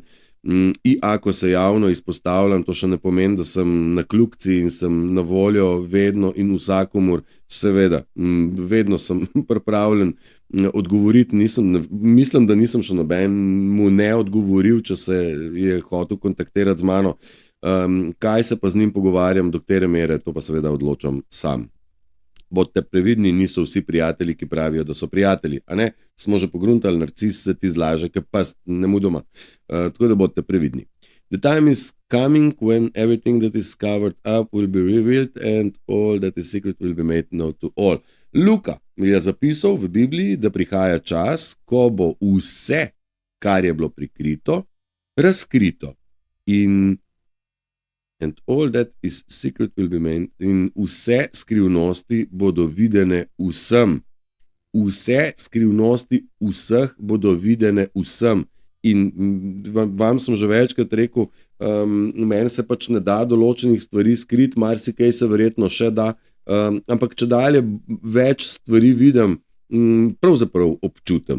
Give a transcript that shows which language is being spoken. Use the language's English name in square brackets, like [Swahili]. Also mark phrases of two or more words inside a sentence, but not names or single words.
[Slovenian] In ako se javno izpostavljam, to še ne pomeni, da sem na kljukci in sem na voljo vedno in vsakomur, seveda, vedno sem pripravljen odgovoriti, mislim, da nisem še nobenemu ne odgovoril, če se je hotel kontaktirati z mano, kaj se pa z njim pogovarjam, do katere mere, to pa seveda odločam sam. Bodite previdni, niso vsi prijatelji, ki pravijo, da so prijatelji, a ne? Smo že pogruntali, narcis se ti zlaže, ki pa nemudoma. Tako da bodite previdni. [English] The time is coming when everything that is covered up will be revealed and all that is secret will be made known to all. [Slovenian] Luka je zapisal v Bibliji, da prihaja čas, ko bo vse, kar je bilo prikrito, razkrito. [English] And all that is secret will be made. [Slovenian] In vse skrivnosti bodo videne vsem. Vse skrivnosti vseh bodo videne vsem. In vam sem že večkrat rekel, meni se pač ne da določenih stvari skriti, marsikaj se verjetno še da, ampak če dalje več stvari vidim, pravzaprav občutim.